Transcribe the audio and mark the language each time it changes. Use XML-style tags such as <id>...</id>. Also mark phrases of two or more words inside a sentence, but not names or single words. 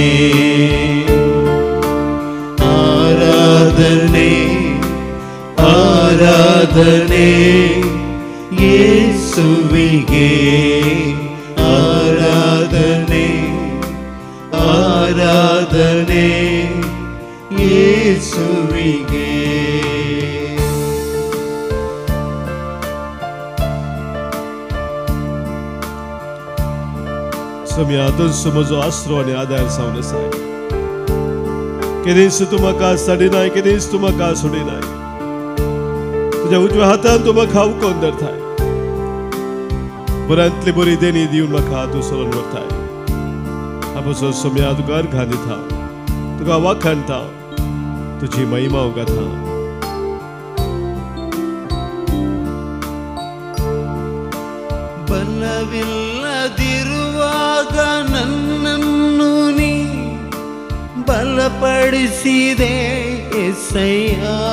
<kn>ಆರಾಧನೆ ಆರಾಧನೆ ಯೇಸುವಿಗೆ. ಆರಾಧನೆ ಆರಾಧನೆ ಯೇಸುವಿಗೆ.</kn> <kok>सोम्या तुजो म्हजो आसरो आनी आदार जावन आसाय. केदीस तूं म्हाका साडिनाय, केदीस तूं म्हाका सोडिनाय. तुज्या उजव्या हातान तूं म्हाका उखलून धरताय. बऱ्यांतली बरी देणी दिवन म्हाका तूं चलोवन व्हरताय. हांव सोम्या तुका अर्घां दिता, तुका वाखाणटा, तुजी महिमा उगता.</kok> <kn>ಬಲವಿಲ್ಲದಿರುವಾಗ ನನ್ನನ್ನು ನೀ ಬಲಪಡಿಸಿದೆ యేసయ్య.</kn>